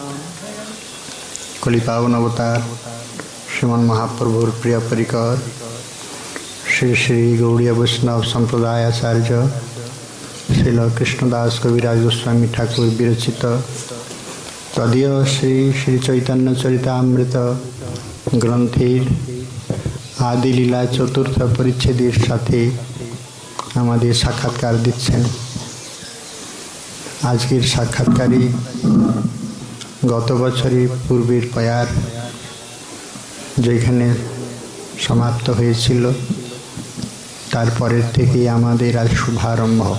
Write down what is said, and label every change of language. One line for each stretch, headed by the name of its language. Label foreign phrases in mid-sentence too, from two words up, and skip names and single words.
Bangla: কলিপাবন অবতার শ্রীমন মহাপ্রভুর প্রিয় পরিকর শ্রী শ্রী গৌড়ীয় বৈষ্ণব সম্প্রদায় আচার্য শ্রীল কৃষ্ণদাস কবিরাজ গোস্বামী ঠাকুর বিরচিত তদীয় শ্রী শ্রী চৈতন্য চরিতামৃত গ্রন্থের আদিলীলা চতুর্থ পরিচ্ছেদের সাথে আমাদের সাক্ষাৎকার দিচ্ছেন। আজকের সাক্ষাৎকারী গত বছরই পূর্বের পয়ার যেখানে সমাপ্ত হয়েছিল তারপরের থেকেই আমাদের আজ শুভারম্ভ।